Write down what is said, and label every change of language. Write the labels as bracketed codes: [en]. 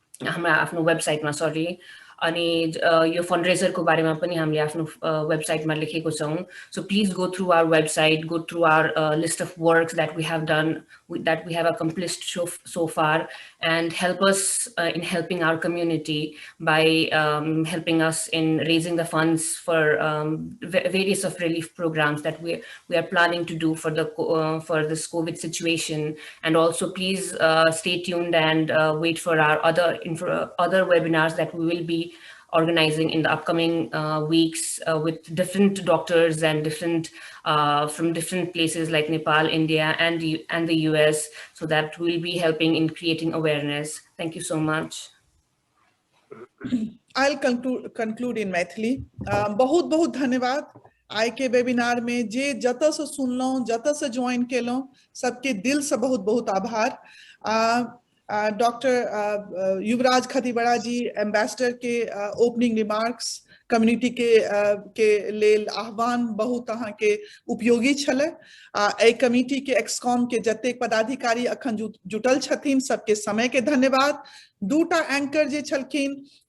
[ne] हाम्रो आफ्नो वेबसाइटमा सरी अनि यो फन्डरेजरको बारेमा पनि हामीले आफ्नो वेबसाइटमा लेखेको छौं [en] so please go through our website, go through our list of works that we have done, that we have accomplished so far, and help us in helping our community by helping us in raising the funds for various of relief programs that we are planning to do for this COVID situation. And also please stay tuned and wait for our other webinars that we will be organizing in the upcoming weeks with different doctors and different from different places like Nepal, India, and the US, so that we'll be helping in creating awareness. Thank you so much. I'll conclude in Maithili. [mai] बहुत बहुत धन्यवाद आई के webinar में जे जत से सुनलो जत से join केलो सबके दिल से बहुत बहुत आभार डॉक्टर युवराज खतीवड़ा जी एम्बेसडर के ओपनिंग रिमार्क्स कम्युनिटी के लेल आह्वान बहुत अहाँ के उपयोगी छले ए कमिटी के एक्सकॉम के जतेक पदाधिकारी अखन जुटल छथिन सबके समय के धन्यवाद दूटा एंकर जे छलखिन